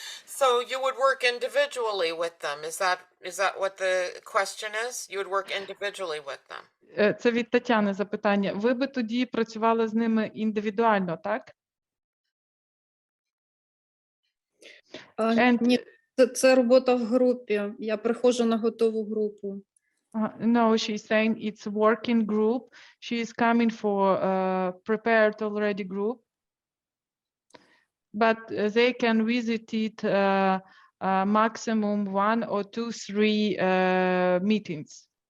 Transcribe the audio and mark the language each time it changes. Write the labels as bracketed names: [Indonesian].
[English] So you would work individually with them. Is that what the question is? You would work individually with them. [Ukrainian] Це від Тетяни запитання. Ви би тоді працювали з ними індивідуально, так? Ні, це робота в групі. Я приходжу на готову групу. [English] No, she's saying it's a working group. She is coming for a prepared already group. But they can visit it maximum 1 or 2, 3 meetings.